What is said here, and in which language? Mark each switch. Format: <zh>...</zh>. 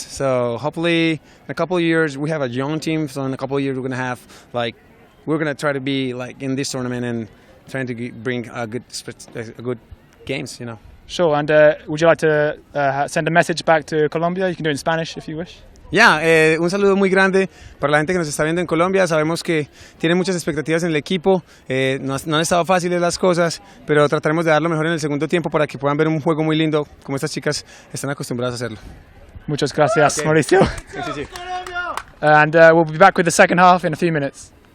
<en>So hopefully in a couple of years we have a young team. So in a couple of years we're gonna try to be like in this tournament and trying to bring a good games, you know. Sure, and would you like to send a message back to Colombia? You can do it in Spanish if you wish.</en> <es>Un saludo muy grande para la gente que nos está viendo en Colombia. Sabemos que tienen muchas expectativas en el equipo. No han estado fáciles las cosas, pero trataremos de dar lo mejor en el segundo tiempo para que puedan ver un juego muy lindo, como estas chicas están acostumbradas a hacerlo. Muchas gracias,</es> <en>Okay. Mauricio.</en> <es>Sí.</es> <en>And we'll be back with the second half in a few minutes.</en>